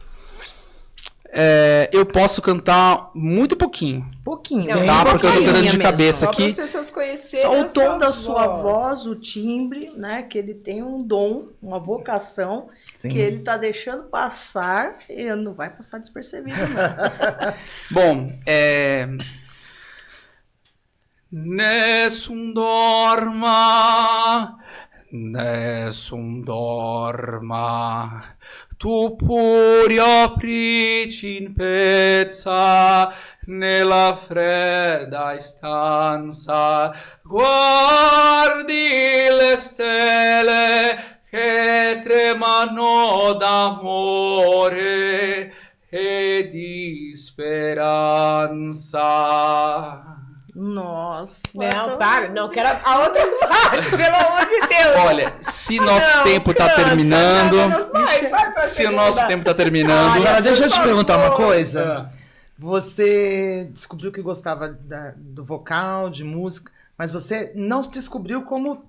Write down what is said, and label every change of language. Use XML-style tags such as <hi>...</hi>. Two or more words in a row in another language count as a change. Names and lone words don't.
<pt>Eu posso cantar muito pouquinho. Pouquinho. Tá, porque eu tô cantando de cabeça aqui. Só para as pessoas conhecerem só o tom da sua voz, o timbre, né? Que ele tem um dom, uma vocação, sim, que ele tá deixando passar e não vai passar despercebido, não. Bom,</pt> <it>Nessun dorma, Nessun dorma, tu puri aprici in pezza nella fredda stanza, guardi le stelle che tremano d'amore e di speranza.</it> <pt>Nossa. Não, para. Não, quero a outra parte, pelo amor de Deus. Olha, se nosso tempo tá terminando... Se o nosso tempo tá terminando... Agora, deixa eu te perguntar uma coisa. Você descobriu que gostava do vocal, de música, mas você não se descobriu como...</pt>